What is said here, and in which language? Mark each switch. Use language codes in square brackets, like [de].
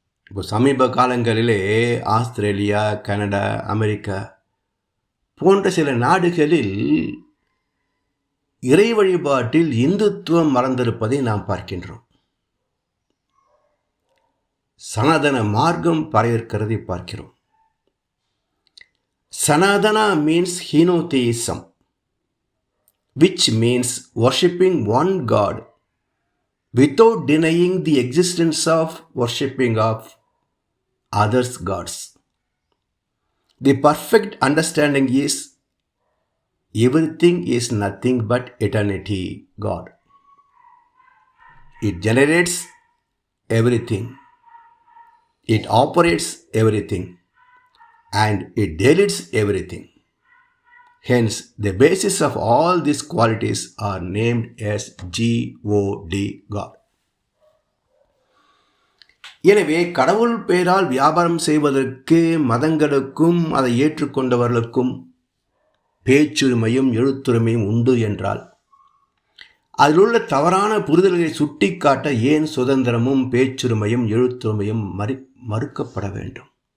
[ta] இப்போ சமீப காலங்களிலே ஆஸ்திரேலியா, கனடா, அமெரிக்கா போன்ற சில நாடுகளில் இறை வழிபாட்டில் இந்துத்துவம் மறந்திருப்பதை நாம் பார்க்கின்றோம். சனாதன மார்க்கம் பரவிருக்கிறதை பார்க்கிறோம். [en] Sanatana means henotheism, which means worshipping one God without denying the existence of worshipping of others' gods. The perfect understanding is everything is nothing but eternity God. It generates everything. It operates everything. And it deletes everything. Hence, the basis of all these qualities are named as God, God. [ta] எனவே கடவுள் பெயரால் வியாபாரம் செய்வதற்கு மதங்களுக்கும் அதை ஏற்றுக்கொண்டவர்களுக்கும் பேச்சுரிமையும் எழுத்துரிமையும் உண்டு என்றால், அதிலுள்ள தவறான புரிதல்களை சுட்டிக்காட்ட ஏன் சுதந்திரமும் பேச்சுரிமையும் எழுத்துரிமையும் மறுக்கப்பட வேண்டும்?